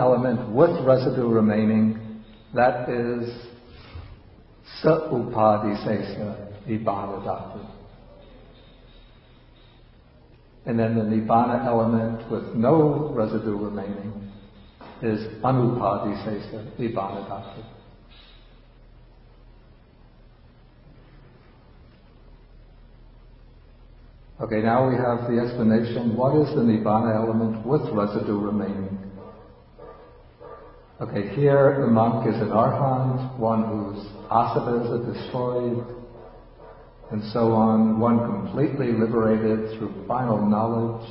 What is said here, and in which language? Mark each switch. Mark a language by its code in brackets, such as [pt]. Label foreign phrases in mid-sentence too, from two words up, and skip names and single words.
[en] element with residue remaining, that is [pi] sa-upadisesa Nibbana dhatu. [en] And then the Nibbana element with no residue remaining is [pi] anupadisesa Nibbana dhatu. [en] Okay, now we have the explanation. What is the Nibbana element with residue remaining? Okay, here the monk is an arhat, one whose asavas are destroyed, and so on, one completely liberated through final knowledge.